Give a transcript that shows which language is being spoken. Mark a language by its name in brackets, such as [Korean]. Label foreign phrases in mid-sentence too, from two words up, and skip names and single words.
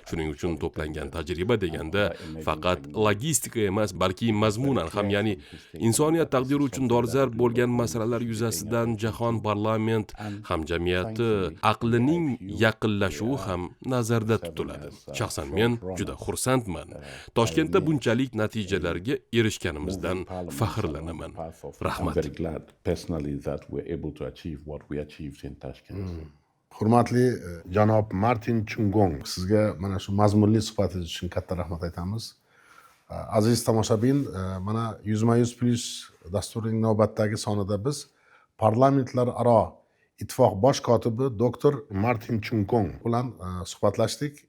[Uzbek] Shuning uchun to'plangan tajriba deganda faqat logistika emas, balki mazmunan ham, ya'ni insoniyat taqdiri uchun dolzarb bo'lgan masalalar yuzasidan Jahon parlament hamjamiyati aqlining yaqinlashuvi ham nazarda tutiladi. Shaxsan men juda xursandman. Toshkentda bunchalik natijalarga erishganimizdan faxrlanaman. [English] I'm Rahmat. very glad personally that we're able to achieve what we achieved in Tashkent. Hmm. [Uzbek] Hurmatli, e, janob Martin Chungong, sizga mana shu mazmunli suhbatingiz uchun katta rahmat aytamiz. E, aziz tomoshabin, e, mana Yuzma-yuz plus dasturining navbatdagi sonida biz parlamentlararo ittifoq bosh kotibi doktor Martin Chungong bilan, e, suhbatlashdik.